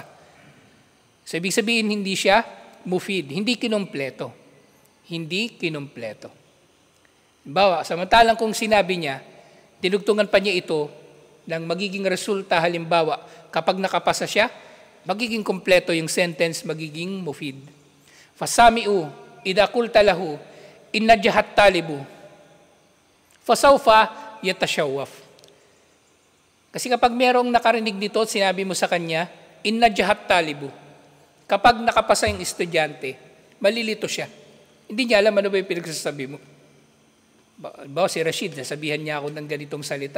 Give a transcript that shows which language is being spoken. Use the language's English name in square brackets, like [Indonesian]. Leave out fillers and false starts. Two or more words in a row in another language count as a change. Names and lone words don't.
[Filipino] So, ibig sabihin, hindi siya mufid, hindi kinumpleto. Hindi kinumpleto. Bawa, samantalang kung sinabi niya, tinugtungan pa niya ito ng magiging resulta, halimbawa, kapag nakapasa siya, magiging kumpleto yung sentence, magiging mufid. [Arabic] فالسامع، إذا قلت له، إن نجح الطالب، فسوف يتشوش. [Filipino] Kasi kapag merong nakarinig nito, sinabi mo sa kanya, [Arabic] إن نجح الطالب. [Filipino] Kapag nakapasa yung estudyante, malilito siya. Hindi niya alam ano ba yung pinagsasabi mo. Bawa si Rashid, nasabihan niya ako ng ganitong salita.